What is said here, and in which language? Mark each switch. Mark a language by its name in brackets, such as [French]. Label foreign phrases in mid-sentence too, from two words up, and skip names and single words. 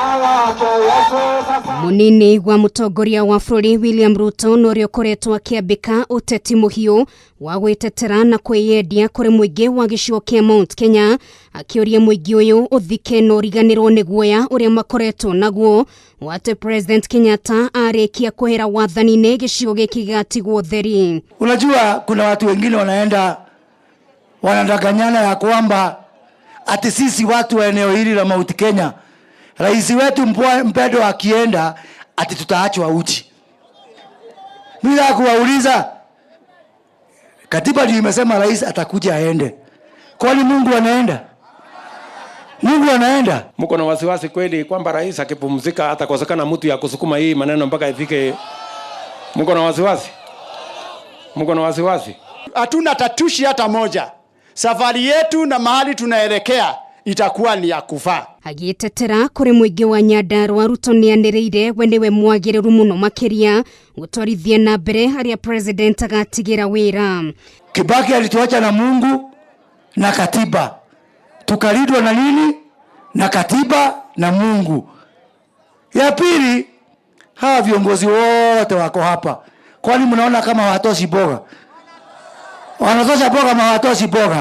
[Kikuyu] Mũnini wa mũtongoria wa bũrũri William Ruto norĩo koretwo akĩambĩka ũteti mũhiũ wa gwĩtetera na kwĩyendia kũrĩ mũingĩ wa gĩcigo kĩa Mount Kenya, akĩũria mũingĩ ũyũ ũthike na ũriganĩrwo nĩ guoya ũrĩa makoretwo naguo wate President Kenyatta arĩkia kwehera wathani-inĩ gĩcigo gĩkĩ gĩgatigwo theri. [Swahili] Unajua kuna watu wengine wanadanganyana ya kwamba ati sisi watu wa eneo hili la Mount Kenya, rais wetu mpendwa akienda ati tutaachwa uchi. Mimi nataka kuwauliza, katiba ndio imesema rais atakuja aende. Kwani Mungu anaenda? Mungu anaenda? Mko na wasiwasi kweli kwamba rais akipumzika atakosekana mtu ya kusukuma hii maneno mpaka ifike? Mko na wasiwasi? Mko na wasiwasi? Hatuna tatushi hata moja. Safari yetu na mahali tunaelekea itakuwa ni ya kufaa. [Kikuyu] Agĩtetera kũrĩ mũingĩ wa Nyandarua, Ruto nĩanĩrĩire we nĩwe mwagĩrĩru mũno makĩria gũtwarithia na mbere harĩa president agatigĩra wĩra. [Swahili] Kibaki alituacha na Mungu na katiba, tukalindwa na nini? Na katiba na Mungu. Ya pili, hawa viongozi wote wako hapa, kwani mnaona kama hawatoshi boga? Wanatosha boga ama hawatoshi boga?